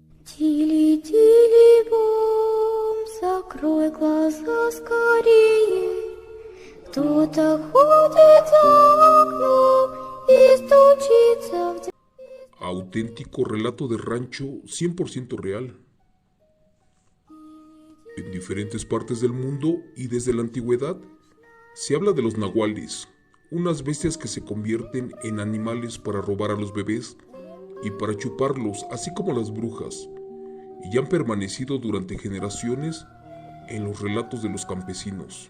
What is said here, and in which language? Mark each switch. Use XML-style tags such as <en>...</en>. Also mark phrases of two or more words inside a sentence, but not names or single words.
<ru>Тили-тили-бом, закрой глаза скорее. Кто-то ходит за окном и стучится в дверь.</ru> <es>Auténtico relato de rancho 100% real. En diferentes partes del mundo y desde la antigüedad se habla de los nahuales, unas bestias que se convierten en animales para robar a los bebés y para chuparlos, así como las brujas, y han permanecido durante generaciones en los relatos de los campesinos.</es>